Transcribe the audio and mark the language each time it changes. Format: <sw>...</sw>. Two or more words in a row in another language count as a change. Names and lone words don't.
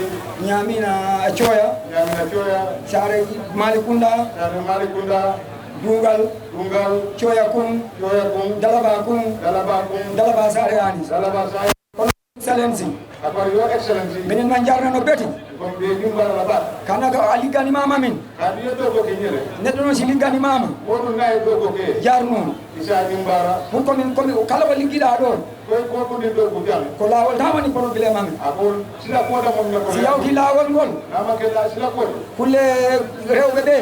<ff>Ñaamina Thioya Ñaamina Thioya Saare Malikunda Saare Malikunda Dungal Thioya Kum Dalaba Kum Dalaba Saare ani Dalaba Saare kono excellency akon yo excellency minen ma jarnano beti kon ɓe jumbara la bat kana ka a ligganimama min kadi yo ɗo koke ñere neɗɗo noon si ligganimama woɗum nayi ɗo koke jarnoon isa jumbara pour komin kala ko liggiɗa ɗon koye kokoɗin ɗo ko jam ko laawol tan woni probléme amen ako sila koda mon ne ko si yawti laawol ngol nama kella sila koda kulle rewɓe ɓe</ff>